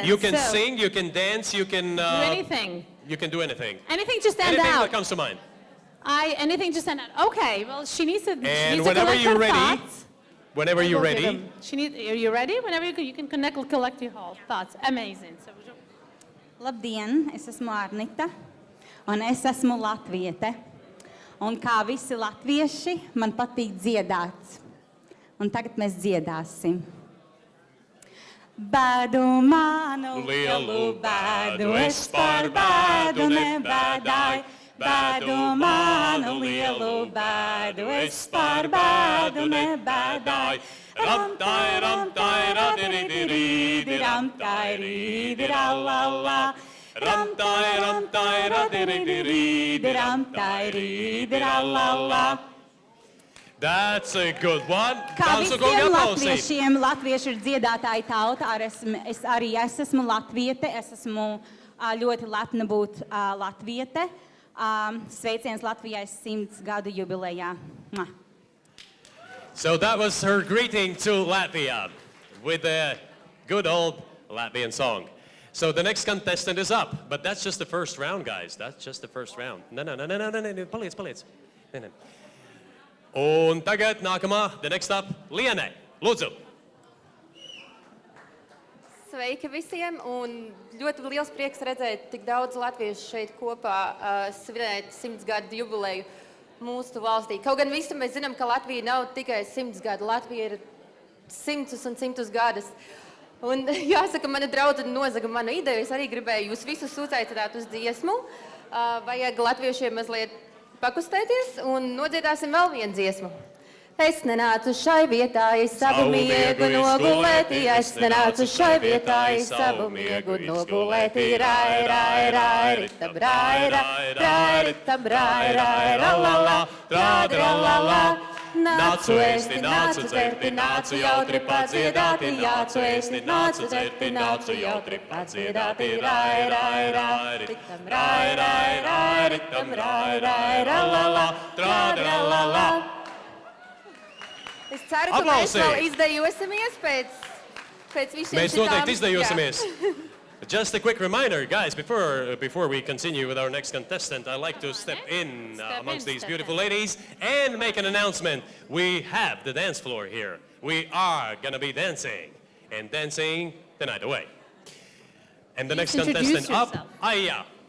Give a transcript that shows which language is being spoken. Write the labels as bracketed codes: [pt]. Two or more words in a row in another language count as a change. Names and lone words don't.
[en] You can sing, you can dance, you can... do anything. You can do anything. Anything to stand anything out. that comes to mind. Anything to stand out. Okay, well, she needs to. And whenever you're ready, are you ready? Are you ready? Whenever you can collect your whole thoughts. Amazing. So, [lv] Labdien, es esmu Arnita, un es esmu latviete. Un kā visi latvieši, man patīk dziedāt. Un tagad mēs dziedāsim. Bēdu manu lielu bēdu, es par bēdu nebēdāju. Bēdu manu lielu bēdu, es par bēdu nebēdāju. Ramtai, ramtai, radiri, ramtai, rīdi, rallallā. Ramtai, ramtai, radiri, ramtai, rīdi, rallallā. [en] That's a good one. [lv] Kā visiem latviešiem, latvieši ir dziedātāji tauta, es arī esmu latviete, es esmu ļoti lepna būt latviete. Sveiciens Latvijai 100 gadu jubilejā. [en] So that was her greeting to Latvia with a good old Latvian song. So the next contestant is up, but that's just the first round, guys. That's just the first round. [lv] No, paliec. No. Un tagad nākamā, [en] the next up, [lv] Liane, lūdzu. Sveiki visiem, un ļoti liels prieks redzēt tik daudz latviešu šeit kopā svinēt 100 gadu jubileju mūsu valstī. Kaut gan visi mēs zinām, ka Latvija nav tikai 100 gadu, Latvija ir 100 un 100 gadus. Un jāsaka, mana draudzene nozaga manu ideju, es arī gribēju jūs visus uzaicināt uz dziesmu. Vajag latviešiem mazliet pakustēties un nodziedāsim vēl vienu dziesmu. Es nenācu šai vietā, es savu miegu nogulēti, es nenācu šai vietā, es savu miegu nogulēti, rai, rai, rai, ritam, rai, rai, rai, ritam, rai, rai, rallallā, trādi, rallallā. Nācu ēsti, nācu dzerti, nācu jautri padziedāti, nācu ēsti, nācu dzerti, nācu jautri padziedāti, rai, rai, rai, ritam, rai, rai, rai, ritam, rai, rai, rallallā, trādi, rallallā. Es ceru, ka mēs vēl izdejosimies pēc visiem Mēs noteikti izdejosimies. [en] Just a quick reminder, guys, before we continue with our next contestant, I'd like to step in amongst these beautiful ladies and make an announcement. We have the dance floor here. We are going to be dancing and dancing the night away. And the next contestant up, Aija.